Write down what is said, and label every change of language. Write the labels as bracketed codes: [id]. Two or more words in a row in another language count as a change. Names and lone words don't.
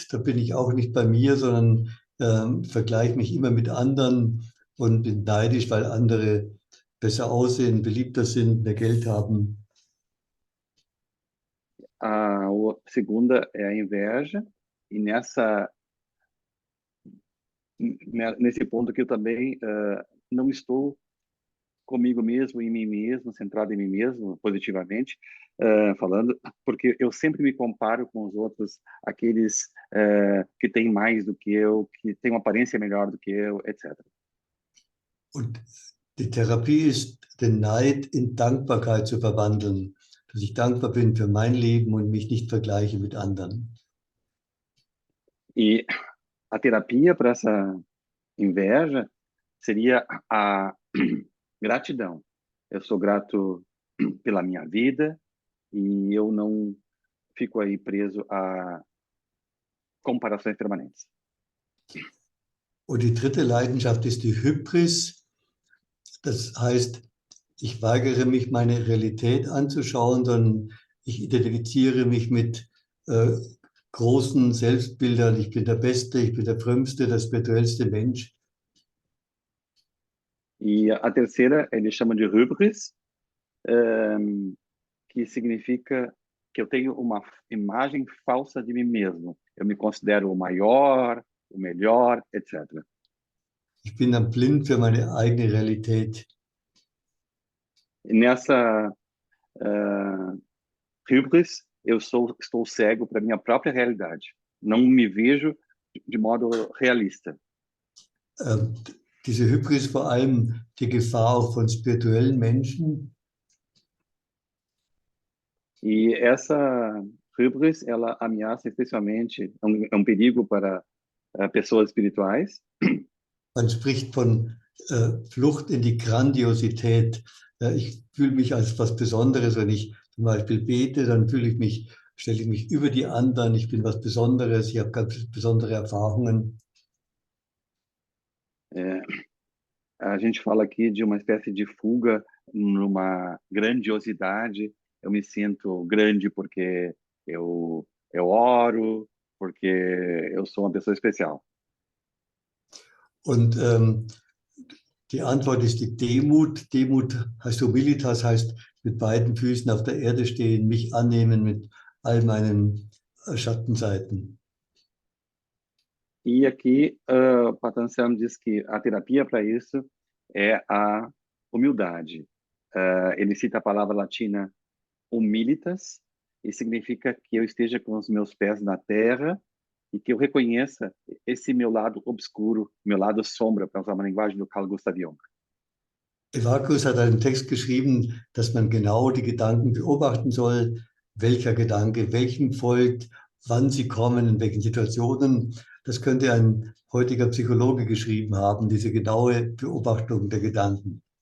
[de] Da bin ich auch nicht bei mir, sondern vergleiche mich immer mit anderen und bin neidisch, weil andere besser aussehen, beliebter sind, mehr Geld haben. [pt] A segunda é a inveja e nesse ponto aqui eu também não estou comigo mesmo, em mim mesmo, centrado em mim mesmo, positivamente falando, porque eu sempre me comparo com os outros, aqueles que têm mais do que eu, que têm uma aparência melhor do que eu, etc. [de] Und die Therapie ist, den Neid in Dankbarkeit zu verwandeln, dass ich dankbar bin für mein Leben und mich nicht vergleiche mit anderen. [pt] E a terapia para essa inveja seria a gratidão. Eu sou grato pela minha vida e eu não fico aí preso a comparações permanentes. [de] Und die dritte Leidenschaft ist die Hybris. Das heißt, ich weigere mich, meine Realität anzuschauen, sondern ich identifiziere mich mit großen Selbstbildern. Ich bin der Beste, ich bin der Frömmste, der spirituellste Mensch. [pt] E a terceira, eles chamam de hybris, que significa que eu tenho uma imagem falsa de mim mesmo. Eu me considero o maior, o melhor, etc. [de] Ich bin dann blind für meine eigene Realität. [pt] E nessa hybris, eu estou cego para minha própria realidade. Não me vejo de modo realista. [de] Diese Hybris ist vor allem die Gefahr auch von spirituellen Menschen. [pt] E essa hybris, ela ameaça especialmente, é um perigo para pessoas espirituais. [de] Man spricht von Flucht in die Grandiosität. Ich fühle mich als was Besonderes, wenn ich zum Beispiel bete, dann stelle ich mich über die anderen, ich bin was Besonderes, ich habe ganz besondere Erfahrungen. [pt] A gente fala aqui de uma espécie de fuga numa grandiosidade. Eu me sinto grande porque eu oro, porque eu sou uma pessoa especial. [de] Und die Antwort ist die Demut. Demut heißt Humilitas, heißt mit beiden Füßen auf der Erde stehen, mich annehmen mit all meinen Schattenseiten. [pt] E aqui, Patanjali diz que a terapia para isso é a humildade. Ele cita a palavra latina humilitas, e significa que eu esteja com os meus pés na terra e que eu reconheça esse meu lado obscuro, meu lado sombra, para usar uma linguagem do Carl Gustav Jung. [de] Evacuus hat einen Text geschrieben, dass man genau die Gedanken beobachten soll, welcher Gedanke welchem folgt, wann sie kommen, in welchen Situationen. Das könnte ein heutiger Psychologe geschrieben haben, diese genaue Beobachtung der Gedanken.